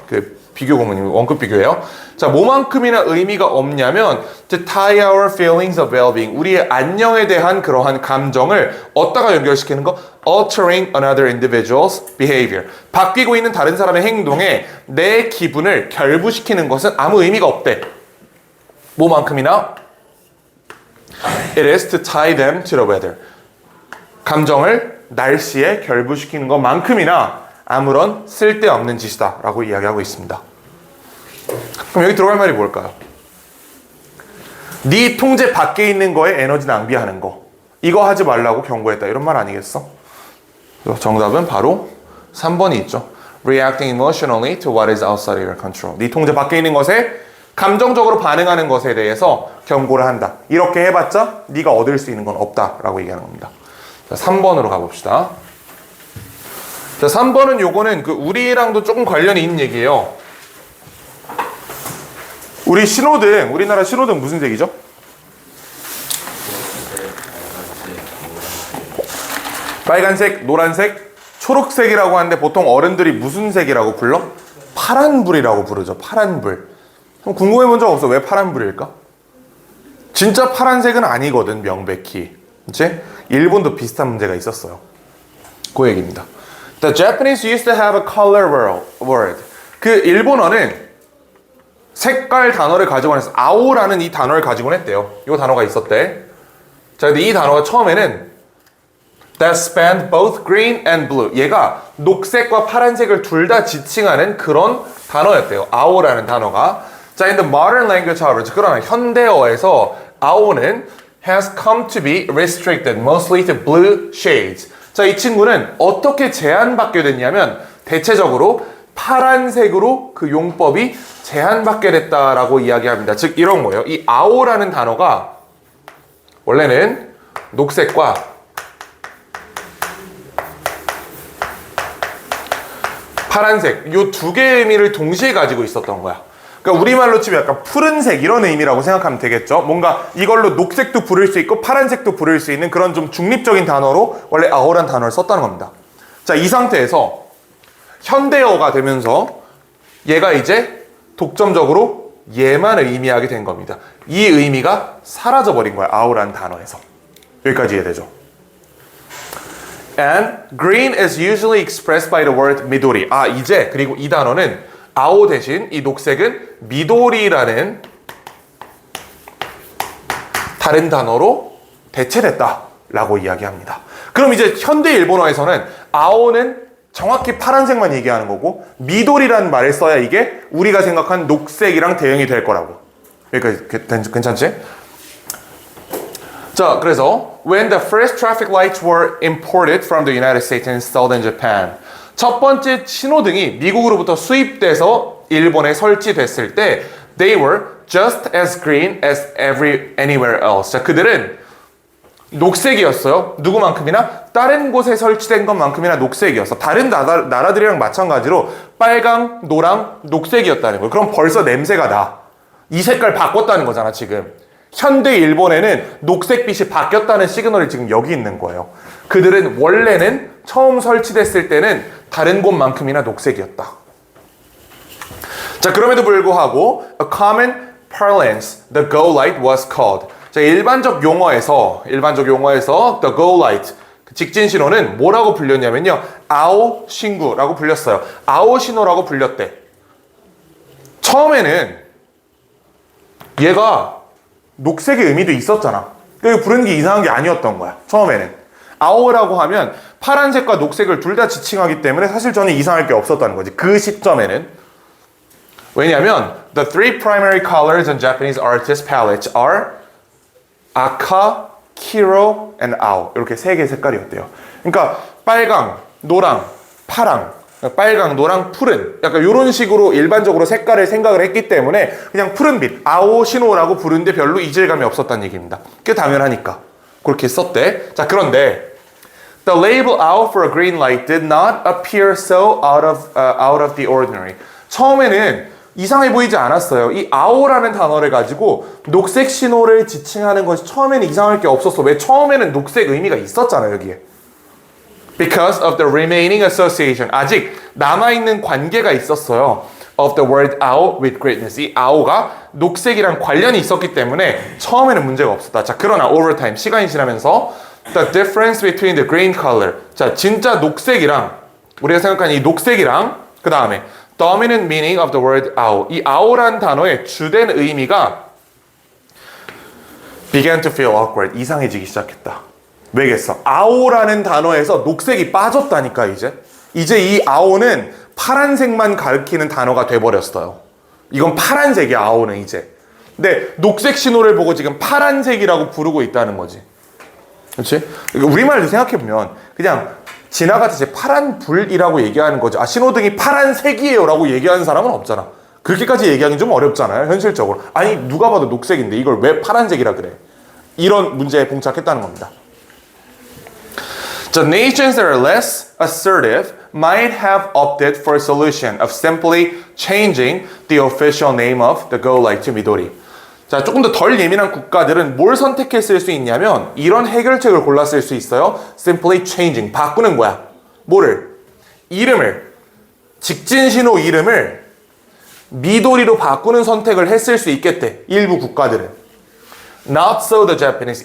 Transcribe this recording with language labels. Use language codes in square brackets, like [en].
[ko] 그 비교 구문이 원급 비교예요. 자, 뭐만큼이나 의미가 없냐면 [en] to tie our feelings of well-being. [ko] 우리의 안녕에 대한 그러한 감정을 어디다가 연결시키는 거? [en] altering another individual's behavior. [ko] 바뀌고 있는 다른 사람의 행동에 내 기분을 결부시키는 것은 아무 의미가 없대. 뭐만큼이나 [en] it is to tie them to the weather. [ko] 감정을 날씨에 결부시키는 것만큼이나 아무런 쓸데없는 짓이다 라고 이야기하고 있습니다. 그럼 여기 들어갈 말이 뭘까요? 네 통제 밖에 있는 거에 에너지 낭비하는 거, 이거 하지 말라고 경고했다, 이런 말 아니겠어? 정답은 바로 3번이 있죠. [en] Reacting emotionally to what is outside your control. [ko] 네 통제 밖에 있는 것에 감정적으로 반응하는 것에 대해서 경고를 한다. 이렇게 해봤자 네가 얻을 수 있는 건 없다라고 얘기하는 겁니다. 자, 3번으로 가봅시다. 자, 3번은 요거는 그 우리랑도 조금 관련이 있는 얘기예요. 우리 신호등, 우리나라 신호등 무슨 색이죠? 빨간색, 노란색, 초록색이라고 하는데 보통 어른들이 무슨 색이라고 불러? 파란불이라고 부르죠. 파란불. 그럼 궁금해 본 적 없어? 왜 파란불일까? 진짜 파란색은 아니거든, 명백히. 그치? 일본도 비슷한 문제가 있었어요. 그 얘기입니다. [en] The Japanese used to have a color word. [ko] 그 일본어는 색깔 단어를 가지고 했어. 아오라는 이 단어를 가지고 했대요. 이 단어가 있었대. 자, 근데 이 단어가 처음에는 [en] that spanned both green and blue. [ko] 얘가 녹색과 파란색을 둘 다 지칭하는 그런 단어였대요. 아오라는 단어가. [en] 자, in the modern language, however, [ko] 그러나 현대어에서 아오는 [en] has come to be restricted mostly to blue shades. [ko] 자, 이 친구는 어떻게 제한받게 됐냐면 대체적으로 파란색으로 그 용법이 제한받게 됐다라고 이야기합니다. 즉 이런 거예요. 이 아오라는 단어가 원래는 녹색과 파란색 이 두 개의 의미를 동시에 가지고 있었던 거야. 그러니까 우리말로 치면 약간 푸른색 이런 의미라고 생각하면 되겠죠. 뭔가 이걸로 녹색도 부를 수 있고 파란색도 부를 수 있는 그런 좀 중립적인 단어로 원래 아오라는 단어를 썼다는 겁니다. 자, 이 상태에서 현대어가 되면서 얘가 이제 독점적으로 얘만 의미하게 된 겁니다. 이 의미가 사라져버린 거야, 아오라는 단어에서. 여기까지 이해되죠? [en] And green is usually expressed by the word 미도리. [ko] 아, 이제 그리고 이 단어는 아오 대신 이 녹색은 미도리라는 다른 단어로 대체됐다라고 이야기합니다. 그럼 이제 현대 일본어에서는 아오는 정확히 파란색만 얘기하는 거고 미도리라는 말을 써야 이게 우리가 생각한 녹색이랑 대응이 될 거라고. 여기까지 괜찮지? [en] 자, 그래서 when the first traffic lights were imported from the United States and installed in Japan. [ko] 첫 번째 신호등이 미국으로부터 수입돼서 일본에 설치됐을 때 [en] they were just as green as anywhere else. [ko] 자, 그들은 녹색이었어요. 누구만큼이나? 다른 곳에 설치된 것만큼이나 녹색이었어. 다른 나라들이랑 마찬가지로 빨강, 노랑, 녹색이었다는 거예요. 그럼 벌써 냄새가 나. 이 색깔 바꿨다는 거잖아, 지금. 현대 일본에는 녹색빛이 바뀌었다는 시그널이 지금 여기 있는 거예요. 그들은 원래는 처음 설치됐을 때는 다른 곳만큼이나 녹색이었다. [en] 자, 그럼에도 불구하고 a common parlance, the go light was called. [ko] 자, 일반적 용어에서 [en] the go light, [ko] 직진 신호는 뭐라고 불렸냐면요, 아오 신구라고 불렸어요. 아오 신호라고 불렸대. 처음에는 얘가 녹색의 의미도 있었잖아. 그리고 부르는 게 이상한 게 아니었던 거야. 처음에는 아오라고 하면 파란색과 녹색을 둘 다 지칭하기 때문에 사실 저는 이상할 게 없었다는 거지. 그 시점에는. [en] 왜냐하면 the three primary colors on Japanese artist palettes are 아카, 키로, and 아오. [ko] 이렇게 세 개의 색깔이었대요. 그러니까 빨강, 노랑, 파랑, 빨강, 노랑, 푸른, 약간 이런 식으로 일반적으로 색깔을 생각을 했기 때문에 그냥 푸른빛, 아오 신호라고 부르는데 별로 이질감이 없었다는 얘기입니다. 그게 당연하니까 그렇게 썼대. [en] 자, 그런데 the label out for a green light did not appear so out of the ordinary. [ko] 처음에는 이상해 보이지 않았어요. 이 아오라는 단어를 가지고 녹색 신호를 지칭하는 것이 처음에는 이상할 게 없었어. 왜? 처음에는 녹색 의미가 있었잖아요, 여기에. [en] Because of the remaining association. [ko] 아직 남아있는 관계가 있었어요. [en] Of the word ao with greatness. [ko] 이 ao가 녹색이랑 관련이 있었기 때문에 처음에는 문제가 없었다. [en] 자, 그러나 over time, [ko] 시간이 지나면서 [en] the difference between the green color. [ko] 자, 진짜 녹색이랑 우리가 생각하는 이 녹색이랑 그 다음에 [en] dominant meaning of the word ao. [ko] 이 ao란 단어의 주된 의미가 [en] began to feel awkward. [ko] 이상해지기 시작했다. 왜겠어? 아오라는 단어에서 녹색이 빠졌다니까, 이제 이 아오는 파란색만 가리키는 단어가 돼버렸어요. 이건 파란색이야, 아오는 이제. 근데 녹색 신호를 보고 지금 파란색이라고 부르고 있다는 거지. 그렇지? 우리말로 생각해보면 그냥 지나가듯이 파란 불이라고 얘기하는 거지. 아, 신호등이 파란색이에요 라고 얘기하는 사람은 없잖아. 그렇게까지 얘기하기 좀 어렵잖아요, 현실적으로. 아니, 누가 봐도 녹색인데 이걸 왜 파란색이라 그래? 이런 문제에 봉착했다는 겁니다. [en] The nations that are less assertive might have opted for a solution of simply changing the official name of the go light to Midori. [ko] 자, 조금 더 덜 예민한 국가들은 뭘 선택했을 수 있냐면 이런 해결책을 골랐을 수 있어요. [en] Simply changing, [ko] 바꾸는 거야. 뭐를? 이름을, 직진 신호 이름을 미도리로 바꾸는 선택을 했을 수 있겠대. 일부 국가들은. [en] Not so the Japanese.